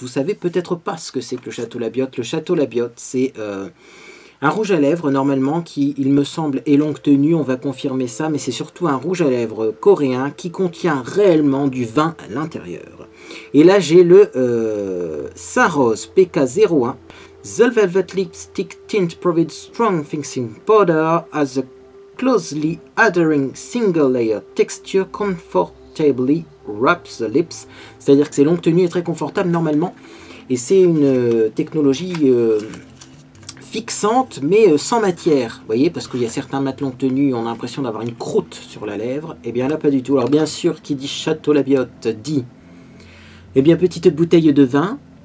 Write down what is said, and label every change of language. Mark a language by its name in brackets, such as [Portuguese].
[French] Vous savez peut-être pas ce que c'est que le Château Labiotte. Le Château Labiotte, c'est un rouge à lèvres, normalement, qui, il me semble, est longue tenue. On va confirmer ça, mais c'est surtout un rouge à lèvres coréen qui contient réellement du vin à l'intérieur. Et là, j'ai le Saros PK01. [English] The Velvet Lipstick Tint provides strong finishing powder as a closely adhering single layer texture comfortably wraps the lips. [French] C'est-à-dire que c'est longue tenue et très confortable normalement. Et c'est une technologie fixante mais sans matière. Vous voyez, parce qu'il y a certains mat longue tenue, on a l'impression d'avoir une croûte sur la lèvre. Et bien là, pas du tout. Alors bien sûr, qui dit Château Labiotte dit, eh bien, petite bouteille de vin.